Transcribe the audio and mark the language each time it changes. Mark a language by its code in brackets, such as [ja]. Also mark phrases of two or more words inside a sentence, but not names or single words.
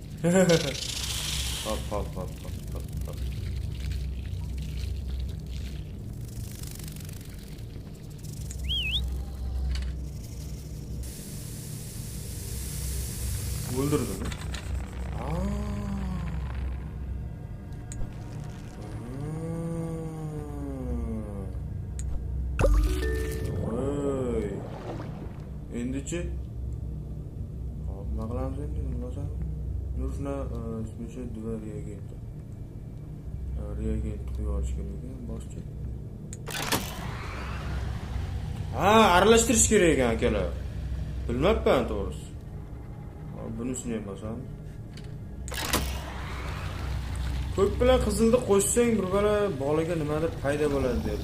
[uz] Hop. O'ldirdimi? Endichi hop, nima qilamiz endi? [ru] Нужно смешать два реагента. [uz] Reagent qo'yish kerak ekan, boshqa. Ha, aralashtirish kerak ekan akalar. Bilmabman to'g'risi. Hop, bunisini ham bosamiz. Ko'k bilan qizilni qo'shsang bir bolaga nimadir paydo bo'ladi debdi.